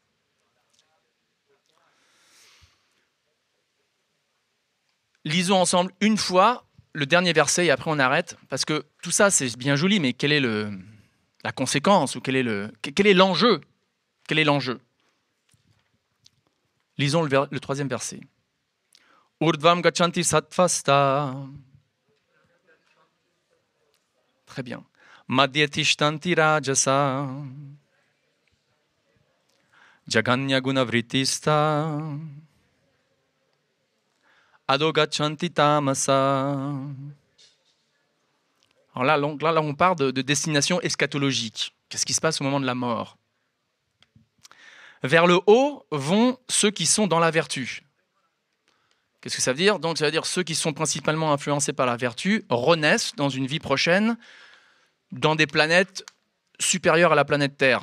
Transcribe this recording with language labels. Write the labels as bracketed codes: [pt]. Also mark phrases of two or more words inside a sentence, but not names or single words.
[fr] Lisons ensemble une fois le dernier verset et après on arrête, parce que tout ça c'est bien joli, mais quelle est la conséquence, ou quel est l'enjeu? Quel est l'enjeu? Lisons le troisième verset. [sa] Urdvam gachanti sattvasta. [fr] Très bien. [sa] Madhyatishtanti rajasa. Jaganya gunavritista. Adho gachanti tamasa. [fr] Alors là, on parle de destination eschatologique. Qu'est-ce qui se passe au moment de la mort? Vers le haut vont ceux qui sont dans la vertu. Qu'est-ce que ça veut dire? Donc, ça veut dire ceux qui sont principalement influencés par la vertu renaissent dans une vie prochaine dans des planètes supérieures à la planète Terre.